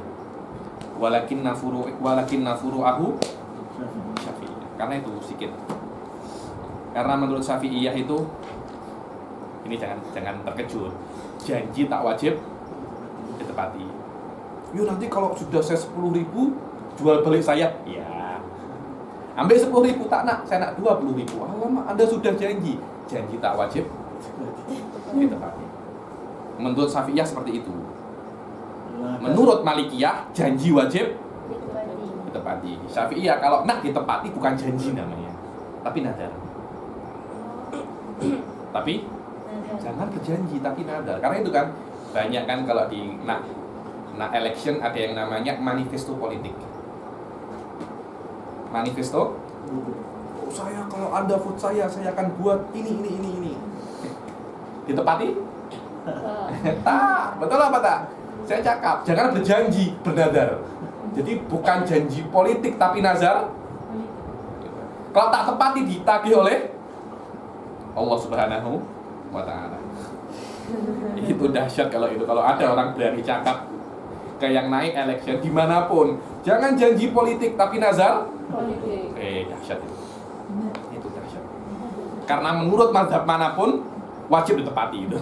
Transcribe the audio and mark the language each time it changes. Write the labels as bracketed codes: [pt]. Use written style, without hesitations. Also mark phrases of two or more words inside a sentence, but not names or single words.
[ar] ولكن نفرعه الشافعية. [ms] Karena itu sedikit. Karena menurut Syafi'iyah itu ini jangan terkejut. Janji tak wajib ditepati. Yo nanti kalau sudah saya 10.000 jual balik saya, ya. Ambil 10.000 tak nak, saya nak 20.000. Alamak, Anda sudah janji tak wajib ditepati. Menurut Syafi'iyah seperti itu. Menurut Malikiyah janji wajib ditepati. Syafi'iyah kalau nak ditepati bukan janji namanya, tapi nadar. Tapi jangan berjanji tapi nadar. Karena itu kan banyak kan kalau di nak election ada yang namanya manifesto politik. Manifesto, oh, saya kalau Anda vote saya akan buat ini. Ditepati? Tak, betul apa tak? Saya cakap, jangan berjanji, bernadar. Jadi bukan janji politik tapi nazar. Kalau tak tepati ditagih oleh Allah [ar] سبحانه وتعالى. [ms] Itu dahsyat kalau itu. Kalau ada orang berani cakap ke yang naik election dimanapun, jangan janji politik tapi nazar politik. Dahsyat itu. Itu dahsyat. Karena menurut mazhab manapun wajib ditepati itu.